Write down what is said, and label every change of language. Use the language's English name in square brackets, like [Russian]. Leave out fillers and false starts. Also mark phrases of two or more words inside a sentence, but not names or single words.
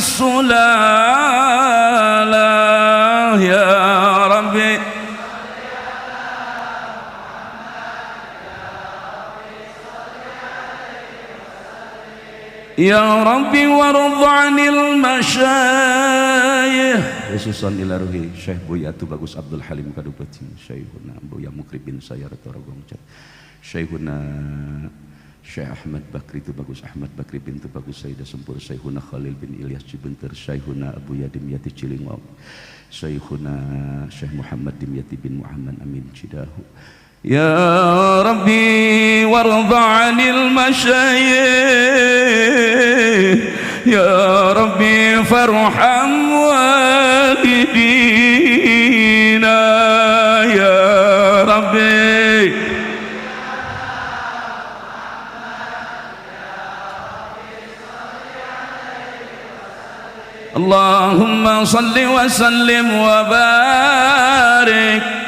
[Arabic] السلالة يا ربي يا ربي وارض عن المشايخ خصوصا إلى روح Syekh Buya Tubagus Abdul Halim Kadupati Syekhuna Buya Mukribin Sayar Torogong Syekhuna Syekh Ahmad Bakri Tubagus Ahmad Bakri bin Tubagus Sayyidah Sempur Syekhuna Khalil bin Ilyas Cibenter Syekhuna Abu Yadim Yati Cilingwau Syekhuna Syekh Muhammad Dimyati bin Muhammad Amin Cidahu يا رب وارض عن مشايخ يا رب فارحم والدينا يا رب اللهم صل وسلم وبارك